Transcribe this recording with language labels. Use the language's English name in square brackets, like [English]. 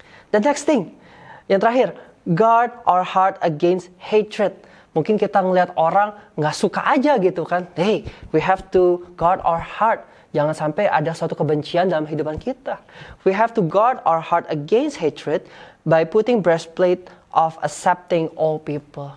[English] The next thing, [Indonesian] yang terakhir, [English] guard our heart against hatred. [Indonesian] Mungkin kita ngelihat orang nggak suka aja gitu kan. [English] Hey, we have to guard our heart. [Indonesian] Jangan sampai ada suatu kebencian dalam kehidupan kita. [English] We have to guard our heart against hatred by putting breastplate of accepting all people.